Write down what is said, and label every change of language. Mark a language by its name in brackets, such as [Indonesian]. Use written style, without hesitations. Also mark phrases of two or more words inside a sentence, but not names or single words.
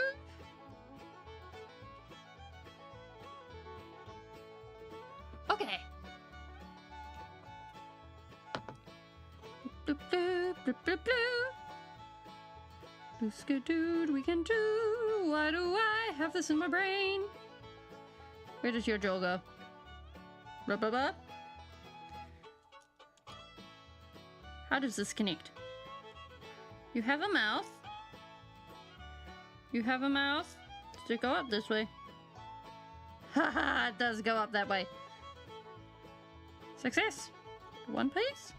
[English] Okay. Bloop, bloop, bloop, bloop, bloop. Booska-dood, we can do. Why do I have this in my brain? Where does your jaw go? Ba-ba-ba. How does this connect? You have a mouth. You have a mouth. Does it go up this way? Haha, it does go up that way. Success. One piece.